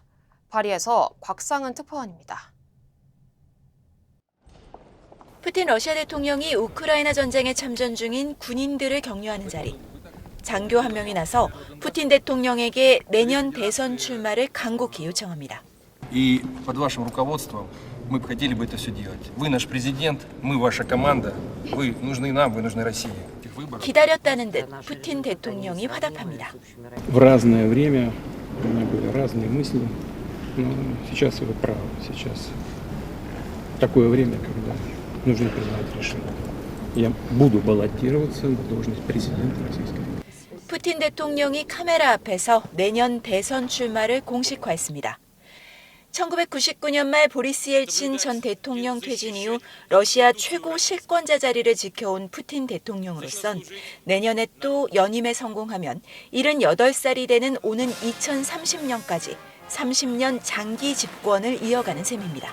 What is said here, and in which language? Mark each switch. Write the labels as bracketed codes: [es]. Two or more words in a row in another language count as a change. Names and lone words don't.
[ko] 파리에서 곽상은 특파원입니다. 푸틴 러시아 대통령이 우크라이나 전쟁에 참전 중인 군인들을 격려하는 자리. 장교 한 명이 나서 푸틴 대통령에게 내년 대선 출마를 간곡히 요청합니다. [ru] И под вашим руководством мы бы хотели бы это все делать. Вы наш президент, мы ваша команда. Вы нужны нам, вы нужны России. [ko] 기다렸다는 듯 푸틴 대통령이 화답합니다. [ru] В разное время у меня были разные мысли, но сейчас вы правы. Сейчас такое время, когда нужно принимать решение. Я буду баллотироваться на должность президента Российской Федерации. [ko] 푸틴 대통령이 카메라 앞에서 내년 대선 출마를 공식화했습니다. 1999년 말 보리스 옐친 전 대통령 퇴진 이후 러시아 최고 실권자 자리를 지켜온 푸틴 대통령으로선 내년에 또 연임에 성공하면 78살이 되는 오는 2030년까지 30년 장기 집권을 이어가는 셈입니다.